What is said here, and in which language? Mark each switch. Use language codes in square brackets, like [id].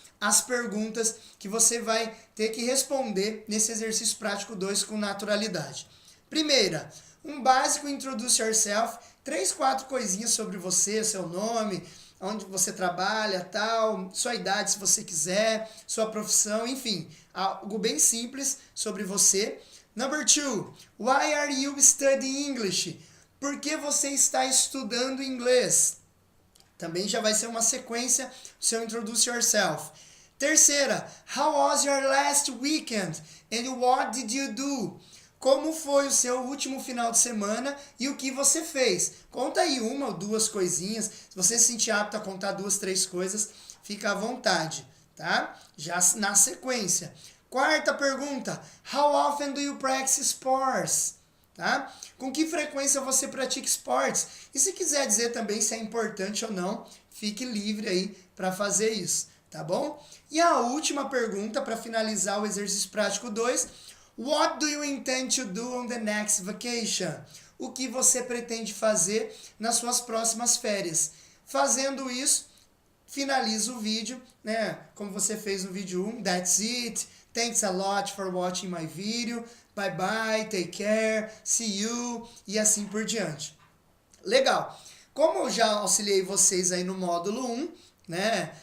[pt] as perguntas que você vai ter que responder nesse exercício prático 2 com naturalidade. Primeira, um básico Introduce Yourself, 3, 4 coisinhas sobre você, seu nome, onde você trabalha, tal, sua idade se você quiser, sua profissão, enfim, algo bem simples sobre você. [en] Number 2, why are you studying English? [pt] Por que você está estudando inglês? Também já vai ser uma sequência do seu Introduce Yourself. Terceira, [en] how was your last weekend? And what did you do? [pt] Como foi o seu último final de semana e o que você fez? Conta aí 1 ou 2 coisinhas. Se você se sentir apto a contar 2, 3 coisas, fica à vontade, tá? Já na sequência. Quarta pergunta, [en] how often do you practice sports? [pt] Tá? Com que frequência você pratica esportes? E se quiser dizer também se é importante ou não, fique livre aí para fazer isso, tá bom? E a última pergunta para finalizar o exercício prático 2, [en] what do you intend to do on the next vacation? [pt] O que você pretende fazer nas suas próximas férias? Fazendo isso, finaliza o vídeo, né? Como você fez no vídeo 1, [en] that's it. Thanks a lot for watching my video. Bye bye, take care, see you [pt] e assim por diante. Legal. Como eu já auxiliei vocês aí no módulo 1, né?